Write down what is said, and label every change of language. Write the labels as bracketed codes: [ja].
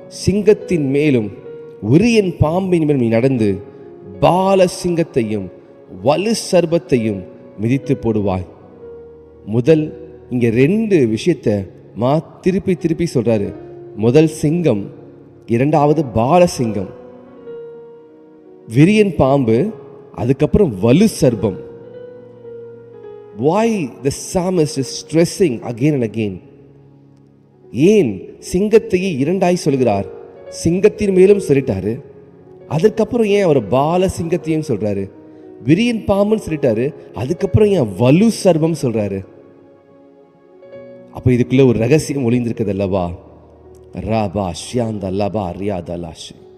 [ta] சிங்கத்தின் மேலும் உரியன் பாம்பின் மேலும் நீ நடந்து பால சிங்கத்தையும் வலு சர்பத்தையும் மிதித்து போடுவாய். முதல் இங்க 2 விஷயத்தை திருப்பி திருப்பி சொல்றாரு. முதல் சிங்கம், இரண்டாவது பால சிங்கம், விரியன் பாம்பு, அதுக்கப்புறம் வலு சர்பம். [en] Why the psalmist is stressing again and again? [ta] ஏன் சிங்கத்தையே 2ஆய் சொல்கிறார்? சிங்கத்தின் மேலும் சொல்லிட்டாரு, அதுக்கப்புறம் ஏன் அவர் பால சிங்கத்தையும் சொல்றாரு? விரியன் பாம்புன்னு சொல்லிட்டாரு, அதுக்கப்புறம் ஏன் வலு சர்பம் சொல்றாரு? அப்ப இதுக்குள்ள ஒரு ரகசியம் ஒளிந்திருக்கிறது அல்லவா? ராபா ஷியாந்த லபா ரியாதலாஷ்.